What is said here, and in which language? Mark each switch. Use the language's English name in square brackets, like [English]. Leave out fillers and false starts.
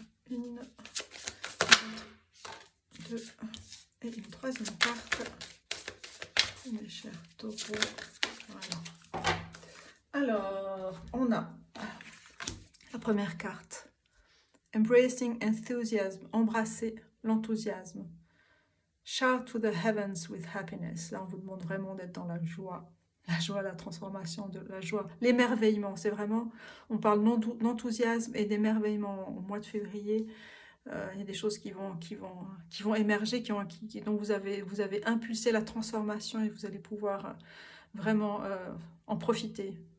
[French] Une, deux et une troisième carte pour mes chers taureaux. Voilà. Alors, on a la première carte. [English] Embracing enthusiasm, [French] embrasser l'enthousiasme. [English] Shout to the heavens with happiness. [French] Là, on vous demande vraiment d'être dans la joie, la transformation, de la joie, l'émerveillement. C'est vraiment, on parle d'enthousiasme et d'émerveillement au mois de février. Il y a des choses qui vont émerger, dont vous avez impulsé la transformation et vous allez pouvoir vraiment en profiter.